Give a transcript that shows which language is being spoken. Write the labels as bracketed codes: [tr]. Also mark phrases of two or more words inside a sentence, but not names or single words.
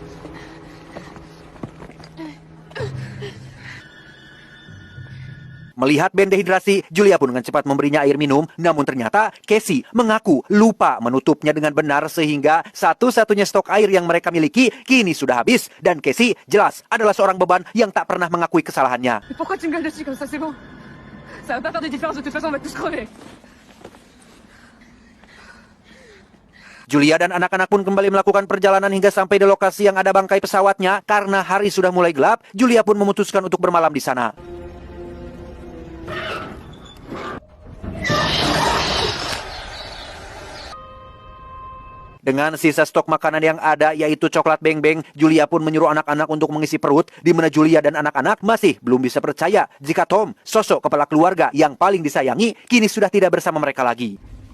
[id] Melihat Ben dehidrasi, Julia pun dengan cepat memberinya air minum. Namun ternyata Casey mengaku lupa menutupnya dengan benar sehingga satu-satunya stok air yang mereka miliki kini sudah habis. Dan Casey jelas adalah seorang beban yang tak pernah mengakui kesalahannya. [fr] Mais pourquoi tu me gueules dessus comme ça, c'est bon? Ça va pas faire de différence, de toute façon on va tous crever. [id] Julia dan anak-anak pun kembali melakukan perjalanan hingga sampai di lokasi yang ada bangkai pesawatnya. Karena hari sudah mulai gelap, Julia pun memutuskan untuk bermalam di sana. Dengan sisa stok makanan yang ada yaitu coklat beng-beng, Julia pun menyuruh anak-anak untuk mengisi perut, di mana Julia dan anak-anak masih belum bisa percaya jika Tom, sosok kepala keluarga yang paling disayangi, kini sudah tidak bersama mereka lagi.